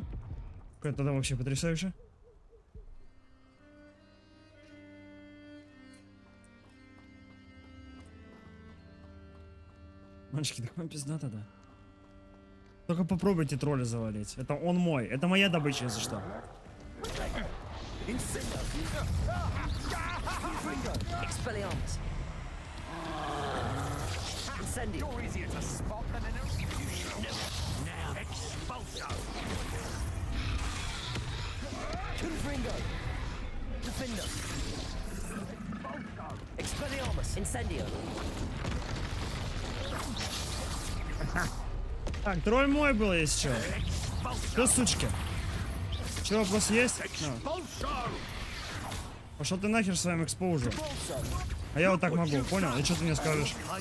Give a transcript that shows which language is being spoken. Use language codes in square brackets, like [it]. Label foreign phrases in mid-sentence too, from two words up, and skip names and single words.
[ru] Какая тогда вообще потрясающе. Мальчики, так вам пизда тогда. Только попробуйте тролля завалить. Это он мой. Это моя добыча, если что. [la] Expelliarmus. Incendio. [en] You're easier to spot than an now Expulso. [la] Confringo. Defender. Expelliarmus. Incendio. [ru] Так, тролль мой был, если что. Что, сучки? Че, вопрос есть? Пошел ты нахер своим экспоужем. А я вот так могу, понял? И что ты мне скажешь?